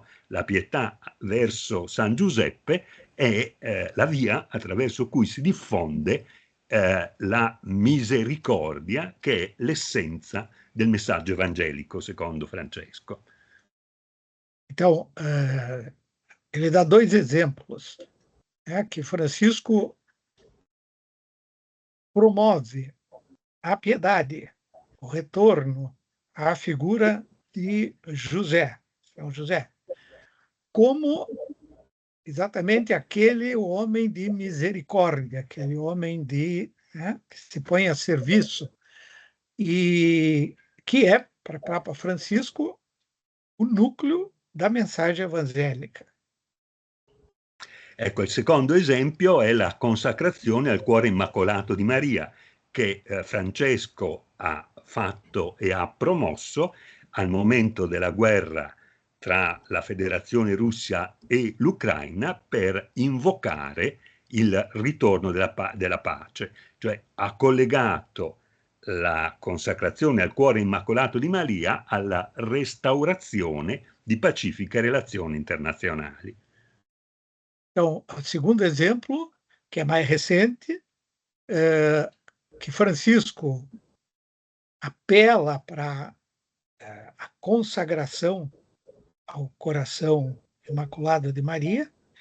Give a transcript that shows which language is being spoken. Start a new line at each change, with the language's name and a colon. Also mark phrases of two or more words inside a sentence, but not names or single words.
Italian: La pietà verso San Giuseppe è la via attraverso cui si diffonde la misericordia, che è l'essenza del messaggio evangelico, secondo Francesco.
Portuguese: Então, ele dá dois exemplos, né, que Francisco promove a piedade, o retorno à figura de José, São José, como exatamente aquele homem de misericórdia, aquele homem que se põe a serviço, e que é, para Papa Francisco, o núcleo da mensagem evangélica.
Italian: Ecco, il secondo esempio è la consacrazione al cuore immacolato di Maria, che Francesco ha fatto e ha promosso al momento della guerra tra la Federazione Russia e l'Ucraina per invocare il ritorno della pace, cioè ha collegato la consacrazione al cuore immacolato di Maria alla restaurazione di pacifiche relazioni internazionali.
Portuguese: Então, o segundo exemplo, que é mais recente, que Francisco apela para a consagração ao coração imaculado de Maria,